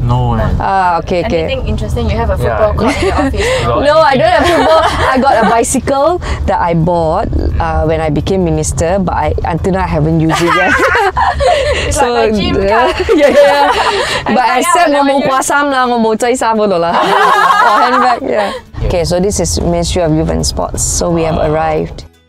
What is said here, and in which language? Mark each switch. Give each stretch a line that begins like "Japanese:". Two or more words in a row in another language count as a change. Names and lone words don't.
English: No. Okay. Anything interesting? You have a football court in your office? No, I don't have football. I got a bicycle that I bought when I became minister, but until now I haven't used it yet. It's like my gym card. Yeah. But I said I
Cantonese: 冇掛衫啦，我冇擠衫嗰度啦。
English: Handbag, yeah. Okay, so this is Ministry of Youth and Sports. So we have arrived.